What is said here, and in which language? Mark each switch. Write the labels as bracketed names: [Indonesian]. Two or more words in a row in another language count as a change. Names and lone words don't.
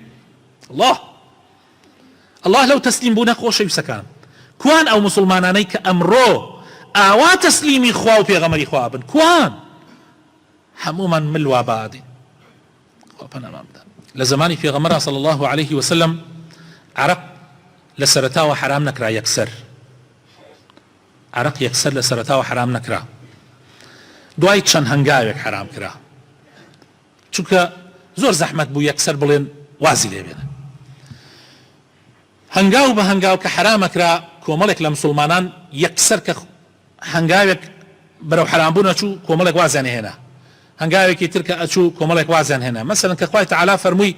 [Central Kurdish] الله لەو تەسلیم بوونە خۆشەویستەکان کوان ئەو مسلمانانەی کە ئەمڕۆ ئاوا تەسلیمی خوا و پێغەمبەری خوا بن کوان هەمومان ملوا بادین خوا پەنامان بدات لە زمانی پێغەمبەر [Arabic] صلی الله عليه وسلم [Central Kurdish] عرق لە سەرەتاوە حرام نەکرا یەکسەر عرق یەکسەر لە سەرەتاوە حرام نەکرا دوای چەند هەنگاوێک حرام کرا چونکە زۆر زەحمەت بوو یەکسەر بڵێن وازی لێ بێنن هەنگاو بە هەنگاو کە حرامەکرا کۆمەڵێک لە مسلمانان یەکسەر کە هەنگاوێک بەرەو حرامبوون ئەچوو کۆمەڵێک وازیان هێنا هەنگاوێکی تر کە ئەچوو کۆمەڵێک وازیان هێنا مەسەلەن کە خوای تەعالا فەرمووی